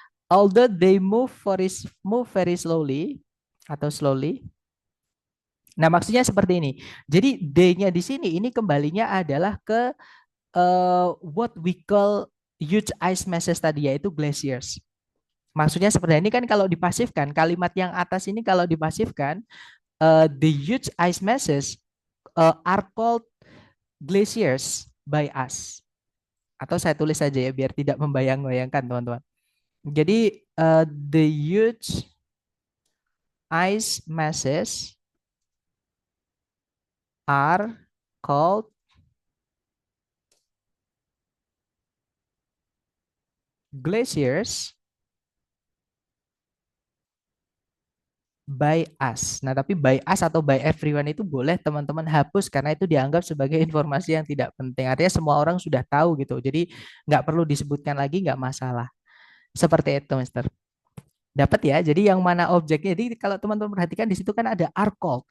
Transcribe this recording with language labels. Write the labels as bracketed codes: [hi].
[en] Although they move very slowly [id] atau [en] slowly. [id] Nah, maksudnya seperti ini. Jadi they-nya di sini ini kembalinya adalah ke [en] what we call huge ice masses [id] tadi, yaitu glaciers. Maksudnya seperti ini kan kalau dipasifkan, kalimat yang atas ini kalau dipasifkan, [en] the huge ice masses are called glaciers by us. [id] Atau saya tulis saja ya biar tidak membayang-bayangkan teman-teman. Jadi [en] the huge ice masses are called glaciers by us. [id] Nah, tapi by us atau by everyone itu boleh teman-teman hapus karena itu dianggap sebagai informasi yang tidak penting. Artinya semua orang sudah tahu gitu. Jadi nggak perlu disebutkan lagi, nggak masalah. Seperti itu, Mister. Dapat ya. Jadi yang mana objeknya? Jadi kalau teman-teman perhatikan di situ kan ada are called.